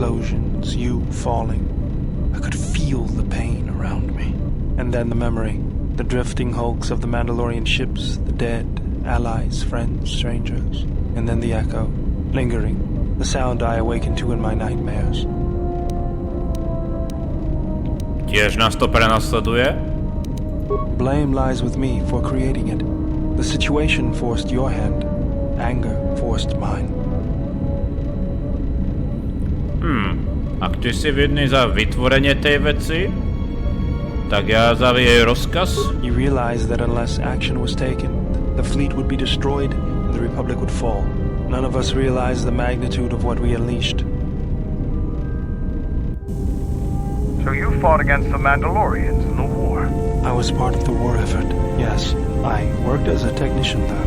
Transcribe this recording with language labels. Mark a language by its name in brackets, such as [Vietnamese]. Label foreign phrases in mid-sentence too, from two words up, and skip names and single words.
[English] Flashes, explosions, you falling. I could feel the pain around me. And then the memory, the drifting hulks of the Mandalorian ships, the dead, allies, friends, strangers. And then the echo, lingering, the sound I awaken to in my nightmares. [Slovak] Tiež nás to prenasleduje? [English] Blame lies with me for creating it. The situation forced your hand. Anger forced mine. [Slovak] Ak ty si vidný za vytvorenie tej veci, tak ja za jej rozkaz. [English] You realize that unless action was taken, the fleet would be destroyed and the Republic would fall. None of us realized the magnitude of what we unleashed. So you fought against the Mandalorians in the war? I was part of the war effort, yes. I worked as a technician there.